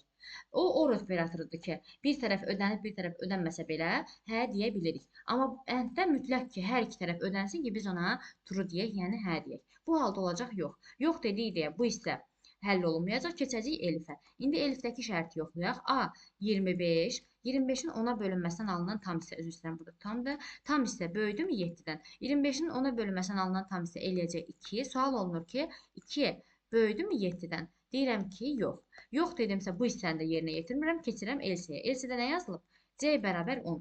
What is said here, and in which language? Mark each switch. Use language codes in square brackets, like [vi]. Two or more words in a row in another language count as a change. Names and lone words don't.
[az] O OR operatorudur ki, bir tərəf ödənib, bir tərəf ödənməsə belə hə deyə bilirik. Amma AND-də mütləq ki, hər iki tərəf ödənsin ki, biz ona true deyək, yəni hə deyək. Bu halda olacaq yox. Yox dediyi deyə bu hissə həll olunmayacaq, keçəcək elifə. İndi elifdəki şərti yoxlayaq. A 25, 25-in 10-a bölünməsindən alınan tam hissə, üzr istəyirəm, burada tamdır. Tam hissə böyüdürmü 7-dən? 25-in 10-a bölünməsindən alınan tam hissə eləyəcək 2. Sual olunur ki, 2 böyüdürmü 7-dən? Deyirəm ki, yox. Yox dedimsə bu hissəni də yerinə yetirmirəm, keçirəm LC-yə. LC-də nə yazılıb? C bərabər 10.